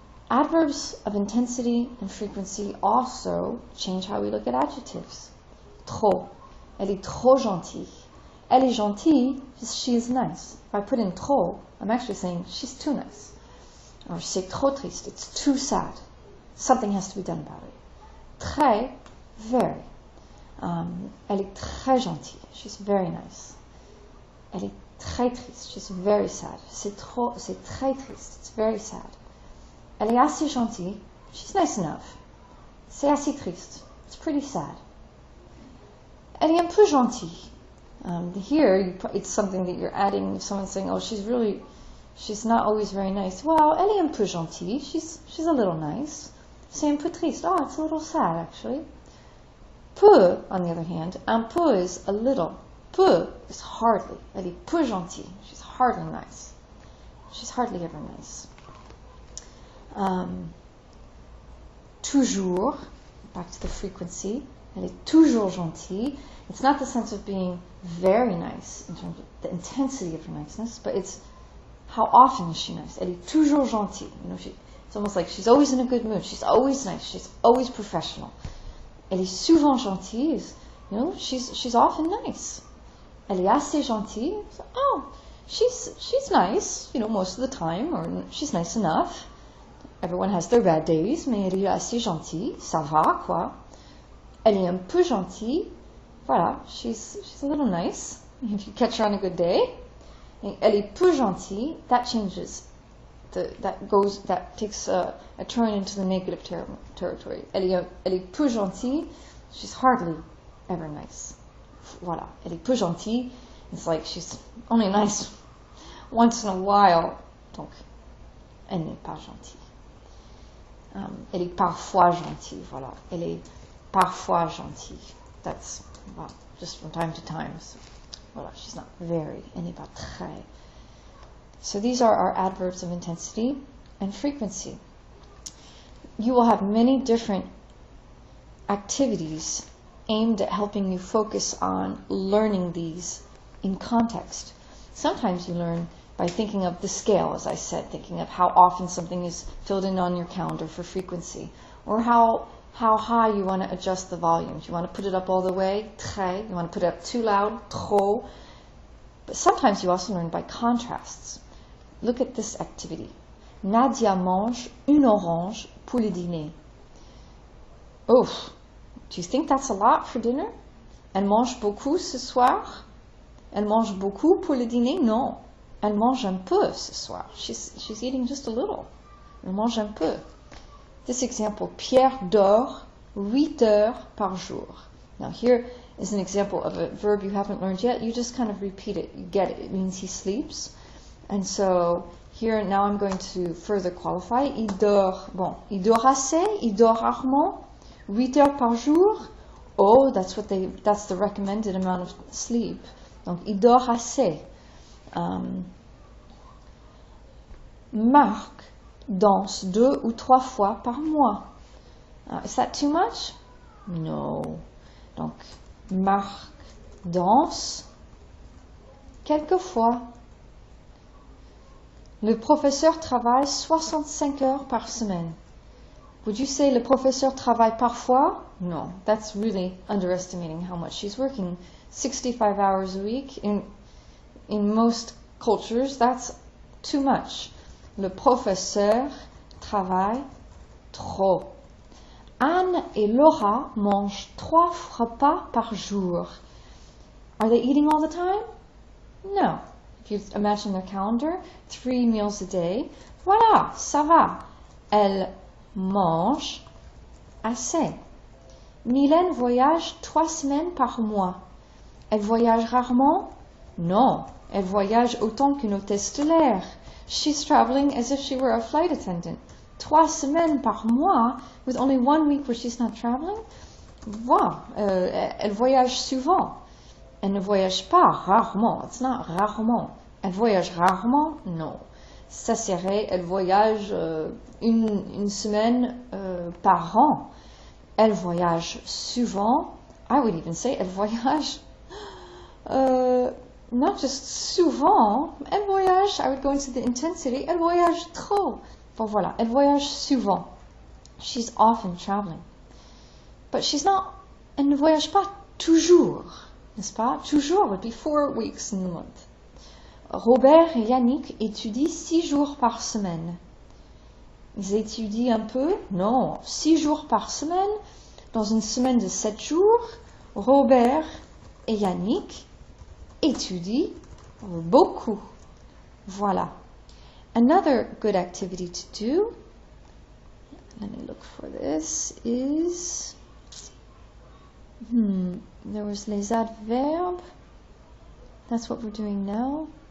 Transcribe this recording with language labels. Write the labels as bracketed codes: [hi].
[en] Adverbs of intensity and frequency also change how we look at adjectives. Trop. [fr] Elle est trop gentille. Elle est gentille, [en] she is nice. If I put in trop, I'm actually saying she's too nice. Or [fr] c'est trop triste, [en] it's too sad. Something has to be done about it. [fr] Très, very. Elle est très gentille, [en] she's very nice. [fr] Elle est très triste, [en] she's very sad. [fr] C'est très triste, [en] it's very sad. [fr] Elle est assez gentille, [en] she's nice enough. [fr] C'est assez triste, [en] it's pretty sad. [fr] Elle est un peu gentille. [en] Here, it's something that you're adding. If someone's saying, "Oh, she's not always very nice." [fr] Well, elle est un peu gentille. [en] She's a little nice. [fr] C'est un peu triste. [en] Oh, it's a little sad, actually. Peu, on the other hand, un peu is a little. Peu is hardly. [fr] Elle est peu gentille. [en] She's hardly nice. She's hardly ever nice. Toujours, back to the frequency. [fr] Elle est toujours gentille. [en] It's not the sense of being very nice in terms of the intensity of her niceness, but it's how often is she nice. [fr] Elle est toujours gentille. [en] It's almost like she's always in a good mood. She's always nice. She's always professional. [fr] Elle est souvent gentille. [en] She's often nice. [fr] Elle est assez gentille. [en] Oh, she's nice. Most of the time, or she's nice enough. Everyone has their bad days, [fr] mais elle est assez gentille. Ça va, quoi. Elle est un peu gentille. [en] Voilà, she's a little nice. If you catch her on a good day. [fr] Elle est peu gentille. [en] That changes. That takes a turn into the negative territory. [fr] Elle est peu gentille. [en] She's hardly ever nice. [fr] Voilà, elle est peu gentille. [en] It's like she's only nice once in a while. [fr] Donc, elle n'est pas gentille. Elle est parfois gentille. Voilà, elle est parfois gentille. [en] That's just from time to time. So, voilà, she's not very. [fr] Elle n'est pas très. [en] So these are our adverbs of intensity and frequency. You will have many different activities aimed at helping you focus on learning these in context. Sometimes you learn by thinking of the scale, as I said, thinking of how often something is filled in on your calendar for frequency, or how high you want to adjust the volume. Do you want to put it up all the way? Très. You want to put it up too loud? Trop. But sometimes you also learn by contrasts. Look at this activity. [fr] Nadia mange une orange pour le dîner. [en] Oh, do you think that's a lot for dinner? [fr] Elle mange beaucoup ce soir? Elle mange beaucoup pour le dîner? Non. Elle mange un peu ce soir. [en] She's eating just a little. [fr] Elle mange un peu. [en] This example, [fr] Pierre dort 8 heures par jour. [en] Now here is an example of a verb you haven't learned yet. You just kind of repeat it. You get it. It means he sleeps. And so Here, now I'm going to further qualify. [fr] Il dort, bon, il dort assez, il dort rarement, 8 heures par jour. [en] Oh, that's the recommended amount of sleep. [fr] Donc, il dort assez. Marc danse 2 ou 3 fois par mois. [en] Is that too much? No. [fr] Donc, Marc danse quelquefois. Le professeur travaille 65 heures par semaine. [en] Would you say [fr] le professeur travaille parfois? [en] No, that's really underestimating how much she's working. 65 hours a week. In most cultures, that's too much. [fr] Le professeur travaille trop. Anne et Laura mangent 3 repas par jour. [en] Are they eating all the time? No. If you imagine their calendar, 3 meals a day. [fr] Voilà, ça va. Elles mangent assez. Mylène voyage 3 semaines par mois. Elle voyage rarement? Non. Elle voyage autant qu'une hôtesse de l'air. [en] She's traveling as if she were a flight attendant. 3 [fr] semaines par mois, [en] with only 1 week where she's not traveling? Wow. [fr] Elle voyage souvent. Elle ne voyage pas rarement. [en] It's not [fr] rarement. Elle voyage rarement? Non. Ça serait, elle voyage une semaine par an. Elle voyage souvent. [en] I would even say, [fr] elle voyage [en] not just souvent. [fr] Elle voyage, [en] I would go into the intensity. [fr] Elle voyage trop. Bon voilà, elle voyage souvent. [en] She's often traveling. But she's not, [fr] elle ne voyage pas toujours. N'est-ce pas? [en] Toujours would be 4 weeks in the month. [fr] Robert et Yannick étudient 6 jours par semaine. Ils étudient un peu? Non, 6 jours par semaine. Dans une semaine de 7 jours, Robert et Yannick étudient beaucoup. Voilà. [en] Another good activity to do, let me look for this, is, there was les adverbes. That's what we're doing now.